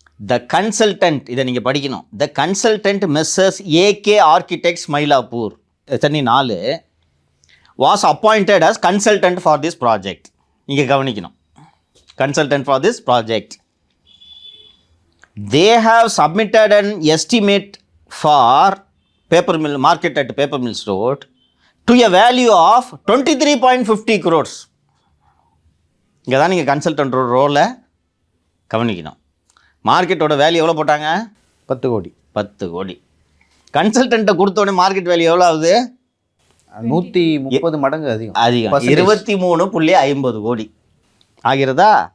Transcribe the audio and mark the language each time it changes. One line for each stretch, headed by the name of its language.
English: the consultant,
Tamil: இதை நீங்கள் படிக்கணும்.
English: The consultant messrs AK architects Mylapore Chennai 4 was appointed as consultant for this project.
Tamil: நீங்கள் கவனிக்கணும்,
English: Consultant for this project. they have submitted an estimate for paper mill market at paper mills road to a value of 23.50 crores.
Tamil: இங்கே தான் நீங்கள் consultant ரோலை கவனிக்கணும். மார்க்கெட்டோட value எவ்வளோ போட்டாங்க? 10 கோடி. 10 கோடி. கன்சல்டண்ட்டை கொடுத்தோடனே மார்க்கெட் வேல்யூ எவ்வளோ ஆகுது? 130 மடங்கு அதிகம். 23.50 கோடி ஆகிறதா?